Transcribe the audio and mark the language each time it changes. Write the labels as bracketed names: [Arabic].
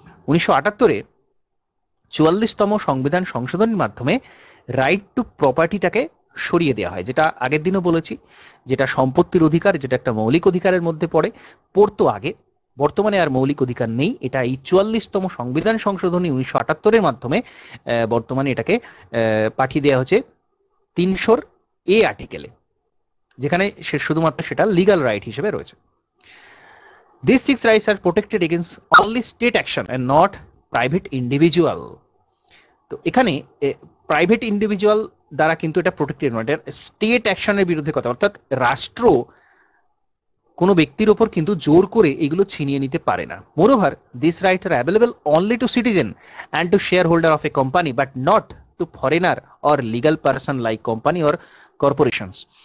[Bangla] 1978-এ 44তম সংবিধান সংশোধনের মাধ্যমে রাইট টু প্রপার্টিটাকে সরিয়ে দেওয়া হয়, যেটা আগের দিনও বলেছি, যেটা সম্পত্তির অধিকার, যেটা একটা মৌলিক অধিকারের মধ্যে পড়তো আগে, বর্তমানে আর মৌলিক অধিকার নেই। এটা এই 44তম সংবিধান সংশোধনী 1978-এর মাধ্যমে বর্তমানে এটাকে পাঠিয়ে দেওয়া হচ্ছে 300 আর্টিকেলে, যেখানে সে শুধুমাত্র সেটা লিগাল রাইট হিসেবে রয়েছে। [English] These 6 rights are protected against only state action and not private individual. [Bangla] তো এখানে প্রাইভেট ইন্ডিভিজুয়াল দ্বারা কিন্তু এটা প্রোটেক্টেড নয়, এটা স্টেট অ্যাকশনের বিরুদ্ধে কথা, অর্থাৎ রাষ্ট্র কোনো ব্যক্তির ওপর কিন্তু জোর করে এগুলো ছিনিয়ে নিতে পারে না। [English] Moreover this rights are available only to citizen and to share holder of a company, but not to foreigner or legal person like company or corporations.